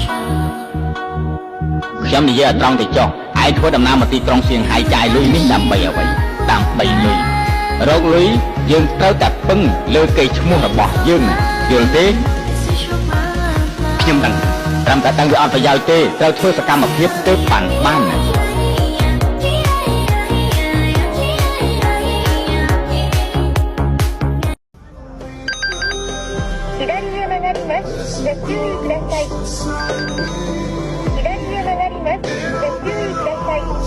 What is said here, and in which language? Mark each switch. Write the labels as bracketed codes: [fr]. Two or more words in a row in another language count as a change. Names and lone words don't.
[km] ខ្ញុំនិយាយអត់ត្រង់ទៅចុះឯងធ្វើដំណើរមកទីក្រុងសៀងហៃចាយលុយនេះដើម្បីអ្វីដើម្បីលុយរកលុយយើងត្រូវតែពឹងលើគេឈ្មោះរបស់យើងយល់ទេខ្ញុំដឹងត្រឹមតែដឹងវាអត់ប្រយោជន៍ទេត្រូវធ្វើសកម្មភាពទើបបាន [ja] ご注意ください。左へ曲がります。ご注意ください。